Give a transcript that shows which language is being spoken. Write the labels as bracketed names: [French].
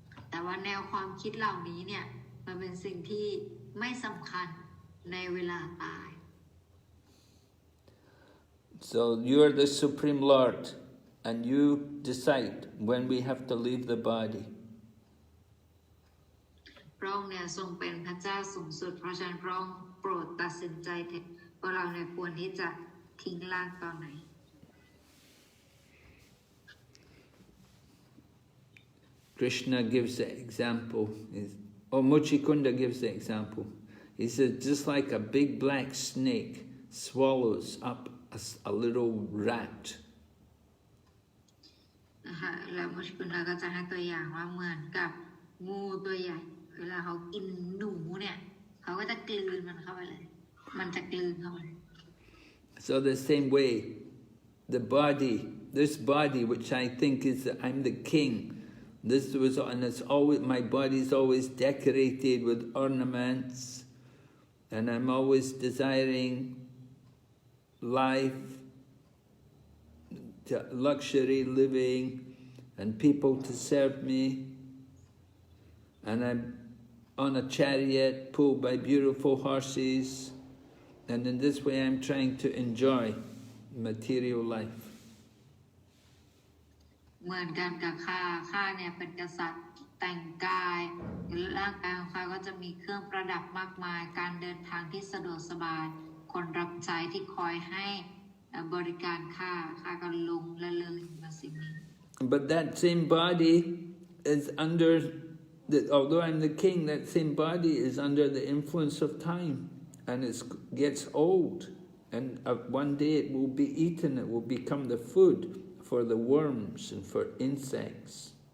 [Thai] แต่ว่าแนวความคิดเหล่านี้เนี่ยมันเป็นสิ่งที่ไม่สำคัญในเวลาตาย [English] So you're the Supreme Lord, and you decide when we have to leave the body. [Thai] พระองค์เนี่ยทรงเป็นพระเจ้าสูงสุดเพราะฉะนั้นพระองค์โปรดตัดสินใจเถิดว่าเราเนี่ยควรที่จะทิ้งร่างตอนไหน [English] Krishna gives the example. Mucukunda gives the example. He says, just like a big black snake swallows up a little rat. [Thai] นะคะแล้วมุชิกุณาก็จะให้ตัวอย่างว่าเหมือนกับงูตัวใหญ่เวลาเขากินหนูเนี่ยเขาก็จะกลืนมันเข้าไปเลยมันจะกลืนเข้าไป [English] So the same way, this body which I think is that I'm the king, and it's always, my body's always decorated with ornaments, and I'm always desiring life, luxury living, and people to serve me, and I'm on a chariot pulled by beautiful horses, and in this way I'm trying to enjoy material life. [Thai] เหมือนกันกับข้าเนี่ยเป็นกษัตริย์แต่งกายร่างกายของข้าก็จะมีเครื่องประดับมากมายการเดินทางที่สะดวกสบายคนรับใช้ที่คอยให้บริการข้าก็ลงละเลงกับสิ่งนี้ [English] But that same body is under, although I'm the king, that same body is under the influence of time, and it gets old, and one day it will be eaten, it will become the food for the worms and for insects.